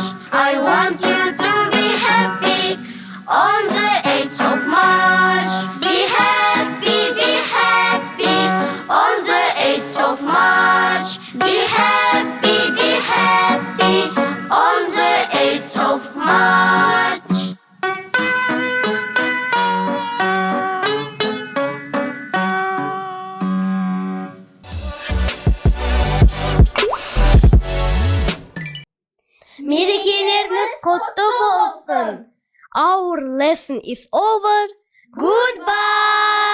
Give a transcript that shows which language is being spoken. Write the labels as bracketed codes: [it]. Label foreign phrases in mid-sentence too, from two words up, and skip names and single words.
[en] I want you to be happy on the 8th of March. Be happy, be happy on the 8th of March. Be happy, be happy on the 8th of March. [kk] Мерекелеріңіз құтты болсын. [en] Our lesson is over. Goodbye.